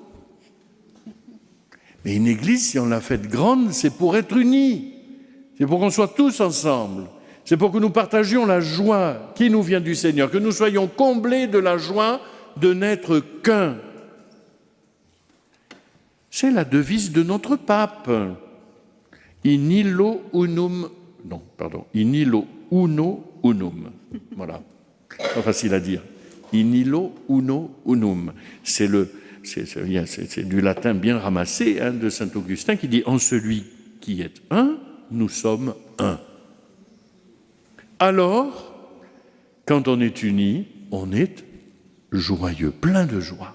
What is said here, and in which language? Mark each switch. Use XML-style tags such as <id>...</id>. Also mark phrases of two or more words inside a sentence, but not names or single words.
<fr>Mais une église, si on l'a faite grande, c'est pour être unis. C'est pour qu'on soit tous ensemble. C'est pour que nous partagions la joie qui nous vient du Seigneur, que nous soyons comblés de la joie de n'être qu'un. C'est la devise de notre pape.</fr> <la>In illo unum.</la> <fr>Non, pardon.</fr> <la>In illo uno unum.</la> <fr>Voilà. Pas facile à dire.</fr> <la>In illo uno unum.</la> <fr>C'est du latin bien ramassé de saint Augustin qui dit « En celui qui est un, nous sommes un ». Alors, quand on est unis, on est joyeux, plein de joie.</fr>